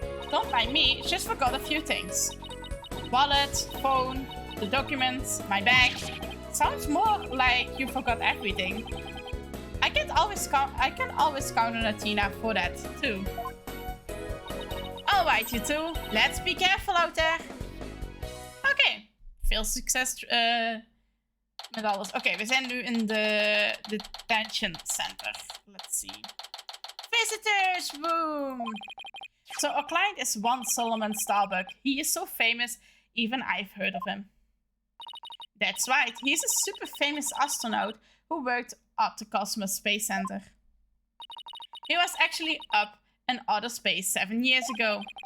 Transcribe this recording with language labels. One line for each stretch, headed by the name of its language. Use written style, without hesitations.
English: Don't mind me, just forgot a few things. Wallet, phone, the documents, my bag. Sounds more like you forgot everything. I can always count on Athena for that too. Alright, you two, let's be careful out there.
Dutch: Oké, veel succes met alles. Oké, we zijn nu in de
English: detention center. Let's see. Visitors room. So our client is one Solomon Starbuck. He is so famous, even I've heard of him. That's right, he's a super famous astronaut who worked at the Cosmos Space Center. He was actually up in outer space 7 years ago.